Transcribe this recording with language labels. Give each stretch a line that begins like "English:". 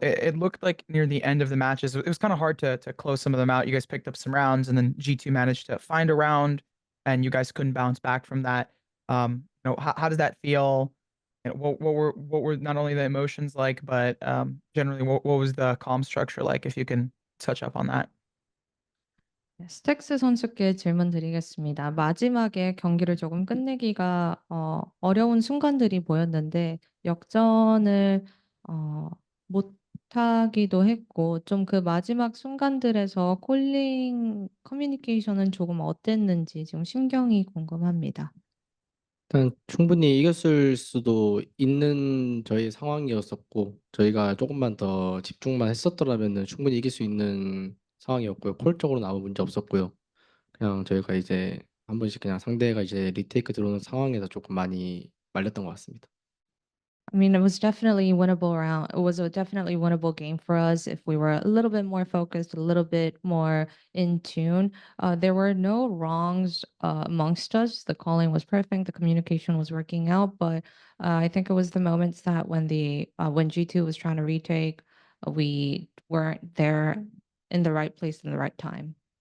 English: It looked like near the end of the matches, it was kind of hard to close some of them out. You guys picked up some rounds, and then G2 managed to find a round, and you guys couldn't bounce back from that. How does that feel? What were not only the emotions like, but generally what was the comm structure like? If you can touch up on that.
Korean: 스택스 선수께 질문 드리겠습니다. 마지막에 경기를 조금 끝내기가 어려운 순간들이 보였는데 역전을 못하기도 했고 좀 그 마지막 순간들에서 콜링 커뮤니케이션은 조금 어땠는지 지금 심경이 궁금합니다. 일단 충분히 이겼을 수도 있는 저희 상황이었었고 저희가 조금만 더 집중만 했었더라면 충분히 이길 수 있는 상황이었고요. 콜적으로는 아무 문제 없었고요. 그냥 저희가 이제 한 번씩 그냥 상대가 이제 리테이크 들어오는 상황에서 조금 많이 말렸던 것 같습니다.
English: I mean, it was definitely winnable round. It was a definitely winnable game for us if we were a little bit more focused, a little bit more in tune. There were no wrongs amongst us. The calling was perfect. The communication was working out. But I think it was the moments that when when G2 was trying to retake, we weren't there in the right place in the right time.